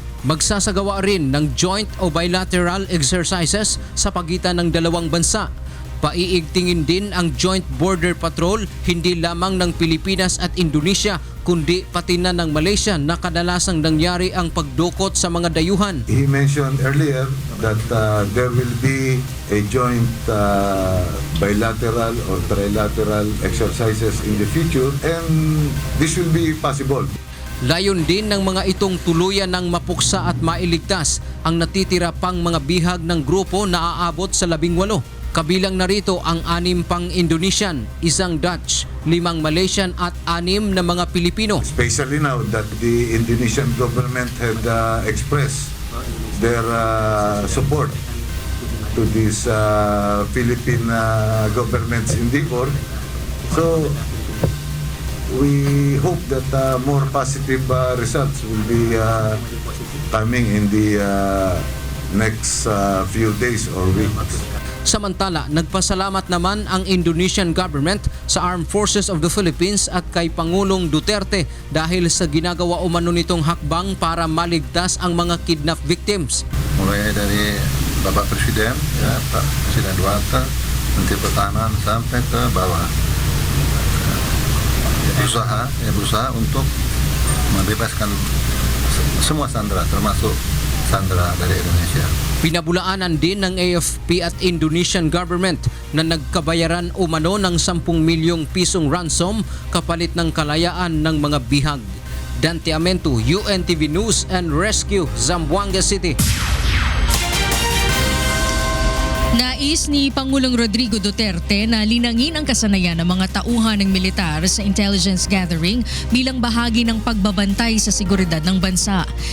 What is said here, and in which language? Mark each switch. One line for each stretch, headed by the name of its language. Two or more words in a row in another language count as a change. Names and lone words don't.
Filipino: Magsasagawa rin ng joint o
English: bilateral exercises
Filipino: sa pagitan ng dalawang bansa. Paiigtingin din ang Joint Border Patrol hindi lamang ng Pilipinas at Indonesia kundi pati na ng Malaysia na kadalasang nangyari ang pagdukot sa mga dayuhan.
English: He mentioned earlier that there will be a joint bilateral or trilateral exercises in the future and this will be possible.
Filipino: Layon din ng mga itong tuluyan ng mapuksa at mailigtas ang natitira pang mga bihag ng grupo na aabot sa 18. Kabilang narito ang 6 pang Indonesian, 1 Dutch, 5 Malaysian at 6 na mga Pilipino.
English: Especially now that the Indonesian government had expressed their support to this Philippine government's endeavor. So we hope that more positive results will be coming in the next few days or weeks.
Filipino: Samantala, nagpasalamat naman ang
English: Indonesian government
Filipino: sa Armed Forces of the Philippines at kay Pangulong Duterte dahil sa ginagawa umano nitong hakbang para maligtas ang mga
English: kidnap victims.
Indonesian: Mulai dari Bapak Presiden, ya, Pak Presiden Duterte, Menteri Pertahanan sampai ke bawah, berusaha untuk membebaskan semua sandera, termasuk sandera dari Indonesia.
Filipino: Pinabulaanan din ng AFP at
English: Indonesian government
Filipino: na nagkabayaran umano ng 10 milyong pisong ransom kapalit ng kalayaan ng mga bihag. Dante Amento, UNTV News and Rescue, Zamboanga City. Nais ni Pangulong Rodrigo Duterte na linangin ang kasanayan ng mga tauhan ng militar sa
English: intelligence gathering
Filipino: bilang bahagi ng pagbabantay sa seguridad ng bansa.